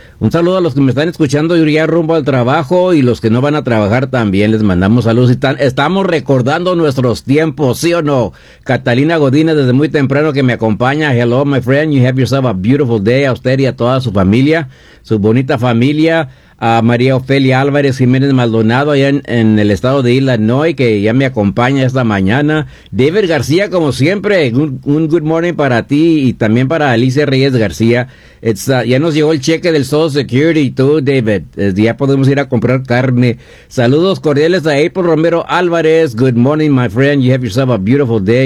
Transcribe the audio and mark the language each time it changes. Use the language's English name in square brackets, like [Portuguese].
[Spanish] Un saludo a los que me están escuchando y ya rumbo al trabajo y los que no van a trabajar también les mandamos saludos. Estamos recordando nuestros tiempos, ¿sí o no? Catalina Godínez desde muy temprano que me acompaña. [English] Hello, my friend. You have yourself a beautiful day. [Spanish] A usted y a toda su familia, su bonita familia. A María Ofelia Álvarez Jiménez Maldonado allá en el estado de Illinois que ya me acompaña esta mañana. David García, como siempre, un [English] good morning [Spanish] para ti y también para Alicia Reyes García. Ya nos llegó el cheque del Social Security, tú, David. Ya podemos ir a comprar carne. Saludos cordiales a April Romero Álvarez. [English] Good morning, my friend. You have yourself a beautiful day.